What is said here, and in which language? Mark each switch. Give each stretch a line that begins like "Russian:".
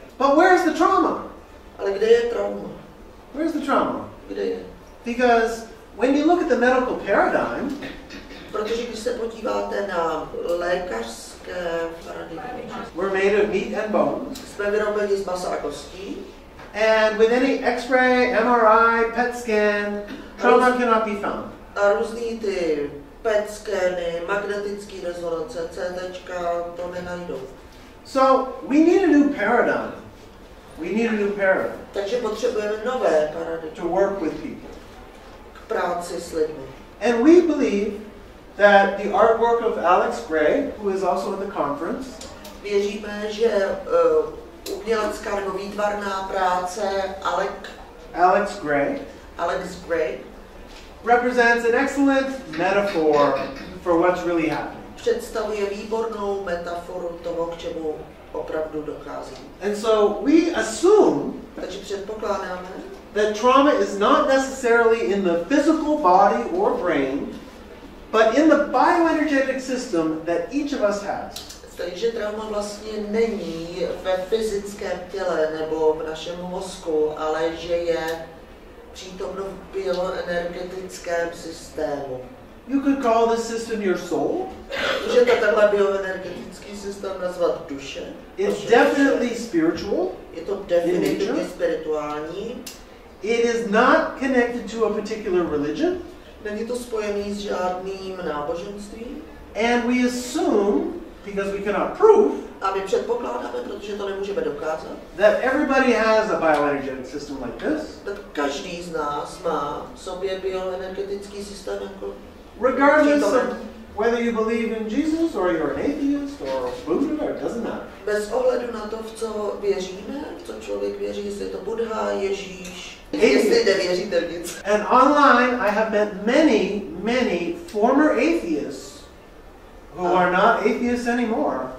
English: But where's the trauma?
Czech: Ale kde je trauma?
English: Where's the trauma?
Czech: Kde je?
English: Because when you look at the medical paradigm,
Czech: protože když se podíváte na lékařské paradigmy,
English: we're made of meat and bones.
Czech: Jsme vyrobeni z masa a kostí.
English: And with any X-ray, MRI, PET scan, trauma cannot be found.
Czech: A různý ty PET skeny, magnetický rezonance, CTčka, to nenajdou.
English: So we need a new paradigm. We need a new paradigm.
Czech: Takže potřebujeme nové paradigmy.
English: To work with people.
Czech: K práci s lidmi.
English: And we believe that the artwork of Alex Gray, who is also at the conference,
Czech: věříme, že umělecká nebo výtvarná práce
English: Alex Gray represents an excellent metaphor for what's really happening.
Czech: Představuje výbornou metaforu toho, k čemu opravdu dochází.
English: And so we assume
Czech: takže předpokládáme,
English: that trauma is not necessarily in the physical body or brain, but in the bioenergetic system that each of us has.
Czech: Takže trauma vlastně není ve fyzickém těle nebo v našem mozku, ale že je přítomno v bioenergetickém systému.
English: You could call this system your soul.
Czech: Můžete tenhle bioenergetický systém nazvat duše.
English: It's definitely spiritual.
Czech: Je to definitivně spirituální.
English: It is not connected to a particular religion.
Czech: Není to spojený s žádným náboženstvím.
English: And we assume, because we cannot prove,
Czech: a my předpokládáme, protože to nemůžeme dokázat,
English: that everybody has a bioenergetic system like this.
Czech: Každý z nás má v sobě bioenergetický systém jako
English: regardless of whether you believe in Jesus or you're an atheist or Buddha, it doesn't matter.
Czech: Bez ohledu na to, v co věříme, v co člověk věří, jestli je to Buddha, Ježíš, jestli nevěříte v nic.
English: And online I have met many former atheists who are not atheists anymore.